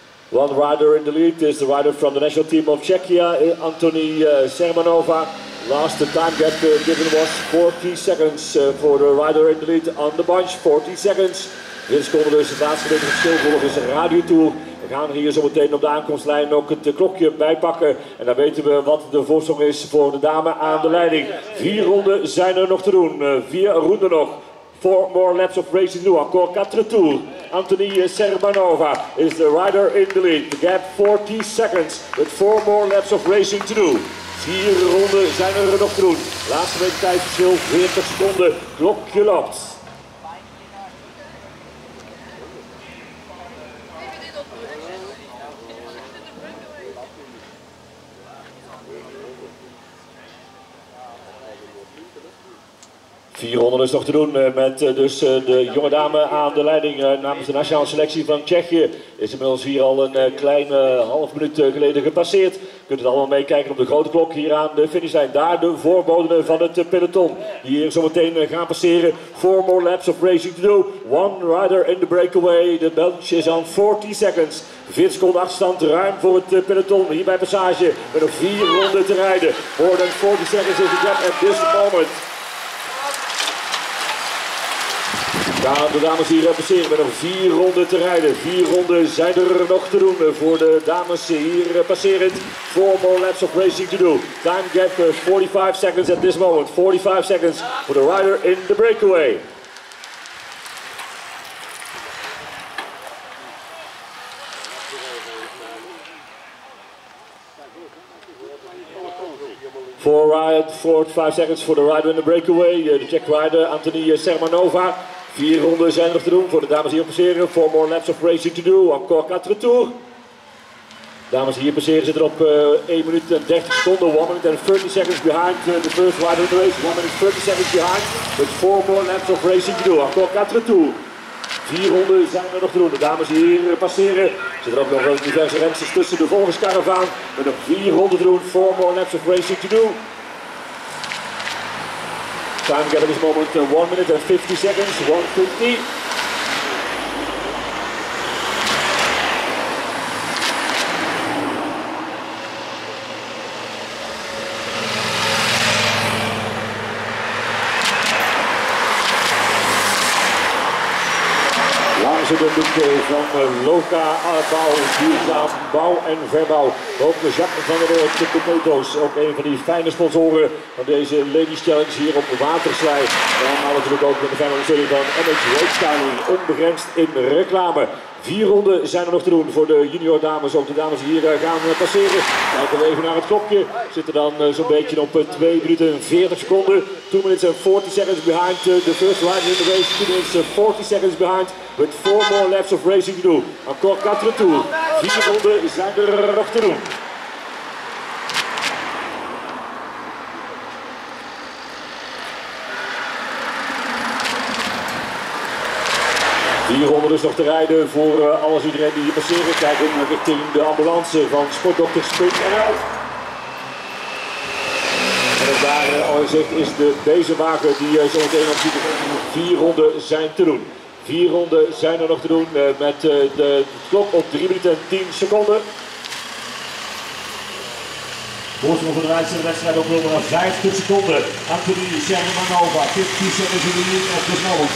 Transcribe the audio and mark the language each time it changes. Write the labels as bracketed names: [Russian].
[English] One rider in the lead is the rider from the national team of Czechia, Anthony Sermanova. Last time gap given was 40 seconds for the rider in the lead on the bunch. 40 seconds. [Dutch] Dit komt dus het laatste beetje verschil volgens de radiotour. We gaan hier zo meteen op de aankomstlijn ook het klokje bijpakken. En dan weten we wat de voorsprong is voor de dame aan de leiding. 4 ronden zijn er nog te doen. 4 ronden nog. [English] 4 more laps of racing to do. [French] Encore 4 tours. [English] Anthony Sermanova is the rider in the lead. The gap 40 seconds with 4 more laps of racing to do. [Dutch] 4 ronden zijn er nog te doen. Laatste week tijdverschil 40 seconden. Klokje loopt. Vier ronden is nog te doen met dus de jonge dame aan de leiding namens de nationale selectie van Tsjechië. Is inmiddels hier al een kleine half minuut geleden gepasseerd. Je kunt het allemaal meekijken op de grote klok hier aan de finishlijn. Daar de voorboden van het peloton die hier zo meteen gaan passeren. [English] 4 more laps of racing to do. 1 rider in the breakaway. The bunch is on 40 seconds. [Dutch] 40 seconden achterstand ruim voor het peloton hier bij Passage. Met nog 4 ronden te rijden. [English] More than 40 seconds is the gap at this moment. [Dutch] Gaan de dames hier passeren met nog 4 ronden te rijden. 4 ronden zijn er nog te doen voor de dames hier passerend. [English] 4 more laps of racing to do. Time gap 45 seconds at this moment. 45 seconds for the rider in the breakaway. For 5 seconds for the rider in the breakaway. The Czech rider Anthony Sermanova. [Dutch] 4 ronden zijn er nog te doen voor de dames hier passeren. [English] 4 more laps of racing to do. [French] Encore 4 tours. [Dutch] Dames hier passeren zitten op 1 minuut en 30 seconden. [English] 1 minute and 30 seconds behind the first rider in the race. 1 minute 30 seconds behind. With 4 more laps of racing to do. [French] Encore 4 tours. [Dutch] 4 ronden zijn er nog te doen. De dames hier passeren. Zitten er ook nog diverse rensters tussen de volgerskaravaan. Met nog 4 ronden te doen. [English] 4 more laps of racing to do. Time gap at this moment 1 minute and 50 seconds, 1:50. [Dutch] Langs de doek van Loka Bouw, duurzaam bouw en verbouw. Ook de Jacques van der Noord de auto's, ook een van die fijne sponsoren van deze Ladies Challenge hier op Waterslei. En allemaal natuurlijk ook met de fijne ondersteuning van MH Road Styling, onbegrensd in reclame. 4 ronden zijn er nog te doen voor de junior dames. Ook de dames die hier gaan passeren. Kijken we even naar het klokje. Zitten dan zo'n beetje op 2 minuten en 40 seconden. [English] 2 minutes and 40 seconds behind the first rider in the race. 2 minutes and 40 seconds behind. With 4 more laps of racing to do. [French] Encore 4 tours. [Dutch] 4 ronden zijn er nog te doen. Hier ronden dus nog te rijden voor alles iedereen die hier passeren. Kijken richting de ambulance van Sportdokter Sprint NL. En ook daar al in zicht is deze wagen die zo meteen op 4 ronden zijn te doen. 4 ronden zijn er nog te doen met de klok op 3 minuten en 10 seconden. Voorsprong voor de wedstrijd op nummer 50 seconden. [English] Anthony Sermanova, 50 seconds in the lead of this moment.